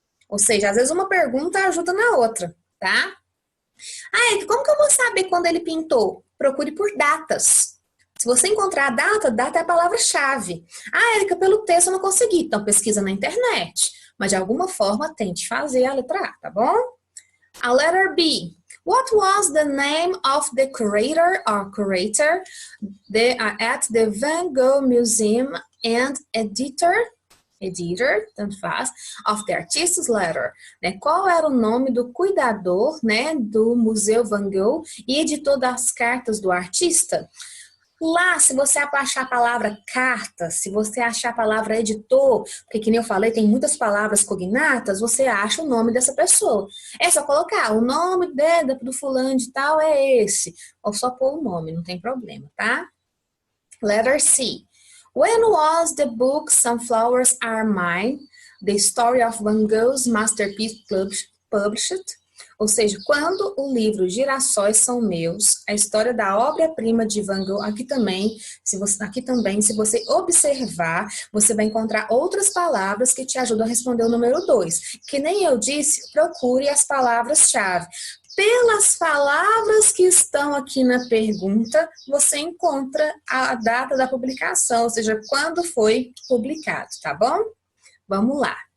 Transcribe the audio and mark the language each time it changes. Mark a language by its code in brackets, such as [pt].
[pt] Ou seja, às vezes uma pergunta ajuda na outra, tá? Ah, Erika, como que eu vou saber quando ele pintou? Procure por datas. Se você encontrar a data, data é a palavra-chave. Ah, Erika, pelo texto eu não consegui. Então pesquisa na internet. Mas de alguma forma tente fazer a letra A, tá bom? [en] A letter B. What was the name of the curator or curator at the Van Gogh Museum and editor, [pt] tanto faz, [en] of the artist's letter? [pt] Né? Qual era o nome do cuidador, né, do Museu Van Gogh e editor das cartas do artista? Lá, se você achar a palavra carta, se você achar a palavra editor, porque que nem eu falei, tem muitas palavras cognatas, você acha o nome dessa pessoa. É só colocar, o nome do fulano de tal é esse. Ou só pôr o nome, não tem problema, tá? [en] Letter C. When was the book Sunflowers Are Mine, The Story of Van Gogh's Masterpiece published? [pt] Ou seja, quando o livro Girassóis São Meus, a história da obra-prima de Van Gogh, aqui também, se você observar, você vai encontrar outras palavras que te ajudam a responder o número 2. Que nem eu disse, procure as palavras-chave. Pelas palavras que estão aqui na pergunta, você encontra a data da publicação, ou seja, quando foi publicado, tá bom? Vamos lá.